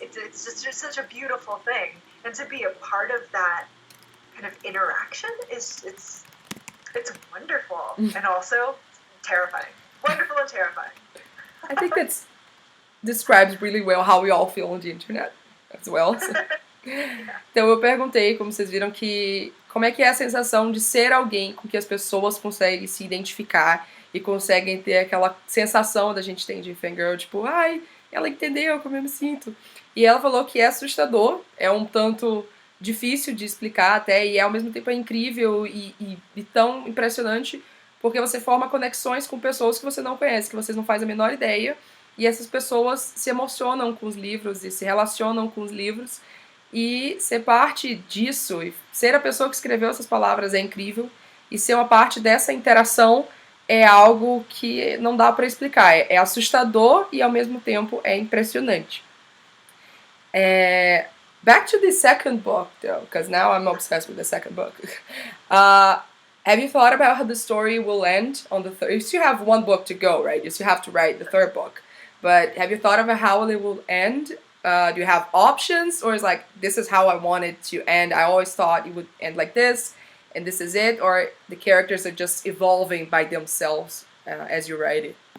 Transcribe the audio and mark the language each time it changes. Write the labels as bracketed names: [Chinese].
[English] It's just such a beautiful thing, and to be a part of that kind of interaction it's wonderful and also terrifying. Wonderful and terrifying. I think that describes really well how we all feel on the internet as well. [Portuguese] Então eu perguntei, como vocês viram, como é que é a sensação de ser alguém com que as pessoas conseguem se identificar e conseguem ter aquela sensação da gente tem de fangirl, tipo, ai, ela entendeu como eu me sinto. E ela falou que é assustador, é um tanto difícil de explicar até, e ao mesmo tempo é incrível e tão impressionante, porque você forma conexões com pessoas que você não conhece, que vocês não fazem a menor ideia, e essas pessoas se emocionam com os livros e se relacionam com os livros. E ser parte disso, e ser a pessoa que escreveu essas palavras é incrível, e ser uma parte dessa interação é algo que não dá para explicar. É assustador e ao mesmo tempo é impressionante. [English] Back to the second book, though, because now I'm obsessed with the second book. Have you thought about how the story will end on the third? You still have one book to go, right? You still have to write the third book. But have you thought about how it will end? Do you have options, or is like, this is how I want it to end? I always thought it would end like this, and this is it, or the characters are just evolving by themselves as you write it?